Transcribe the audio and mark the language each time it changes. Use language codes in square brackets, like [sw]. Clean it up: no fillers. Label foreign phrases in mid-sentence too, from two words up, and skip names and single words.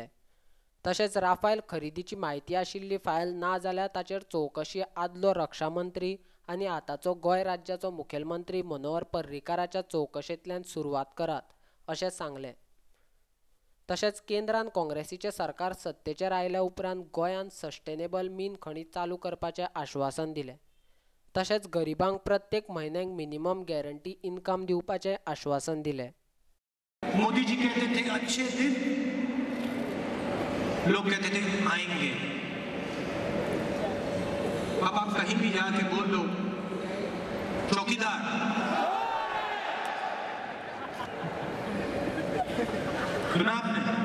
[kok] तशेंच राफेल खरेदीची म्हायती आशिल्ली फायल ना जाल्यार ताचेर चवकशी आदलो रक्षा मंत्री आनी आतांचो गोंय राज्याचो मुखेलमंत्री मनोहर पर्रीकाराच्या चवकशेंतल्यान सुरवात करात, अशें सांगलें. तशेंच केंद्रांत काँग्रेसीचें सरकार सत्तेचेर आयल्या उपरांत गोंयांत सस्टेनेबल मीन खणी चालू करपाचें आश्वासन दिलें. तशेंच गरिबांक प्रत्येक म्हयन्याक [en] minimum guarantee income [kok] दिवपाचें आश्वासन दिलें. [hi] मोदी जी कहते थे अच्छे दिन, लोग कहते थे आएंगे. अब आप कहीं भी जाके बोल दो चौकीदार, सुना आपने?